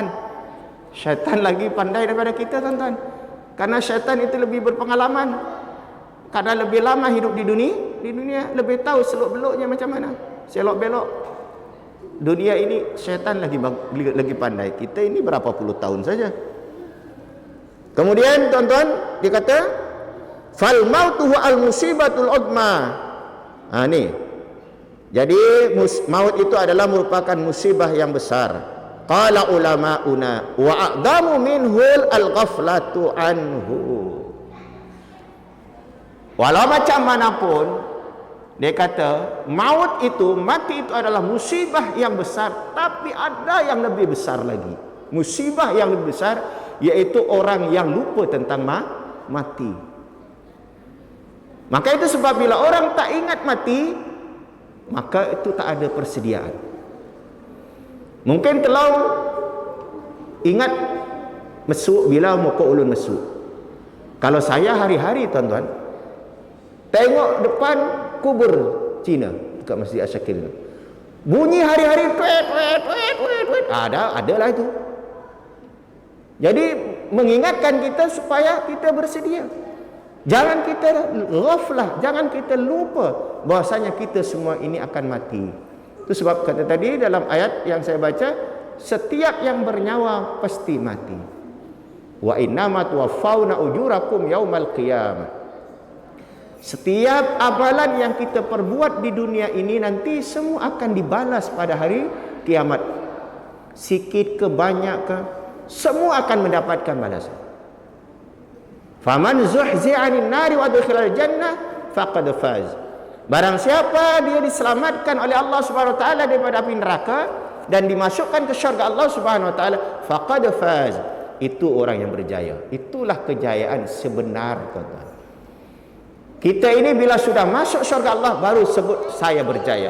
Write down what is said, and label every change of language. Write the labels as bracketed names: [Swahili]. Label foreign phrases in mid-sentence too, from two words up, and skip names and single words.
[Malay] Syaitan lagi pandai daripada kita, tuan-tuan. Karena syaitan itu lebih berpengalaman. Karena lebih lama hidup di dunia, lebih tahu selok-beloknya macam mana. Selok-belok. Dunia ini syaitan lagi pandai. Kita ini berapa puluh tahun saja. Kemudian tuan-tuan dikata [Arabic] فالموت المصيبة العظمى. [Malay] Ni. Jadi maut itu adalah merupakan musibah yang besar. [Arabic] قال علماؤنا وأعظم منه الغفلة عنه. [Malay] Walau macam manapun dia kata mati itu adalah musibah yang besar, tapi ada yang lebih besar lagi. Musibah yang lebih besar yaitu orang yang lupa tentang mati. Maka itu sebab bila orang tak ingat mati, maka itu tak ada persediaan. Mungkin kalau ingat mesuk bila muka ulun mesuk. Kalau saya hari-hari, tuan-tuan, tengok depan kubur Cina dekat Masjid Asyakir, bunyi hari-hari tweet. Adalah itu. Jadi mengingatkan kita supaya kita bersedia. Jangan kita ghaflah, jangan kita lupa bahwasanya kita semua ini akan mati. Itu sebab kata tadi dalam ayat yang saya baca, setiap yang bernyawa pasti mati. [Arabic] وإنما توفون أجوركم يوم القيامة. [Malay] Setiap amalan yang kita perbuat di dunia ini nanti semua akan dibalas pada hari kiamat. Sikit ke banyak ke, semua akan mendapatkan balasan. [Arabic] فمن زحزح عن النار وأدخل الجنة فقد فاز. [Malay] Barang siapa dia diselamatkan oleh Allah [Arabic] سبحانه وتعالى [Malay] daripada api neraka dan dimasukkan ke syurga Allah [Arabic] سبحانه وتعالى, فقد فاز. [Malay] Itu orang yang berjaya. Itulah kejayaan sebenar, tuan-tuan. Kita ini bila sudah masuk syurga Allah baru sebut saya berjaya.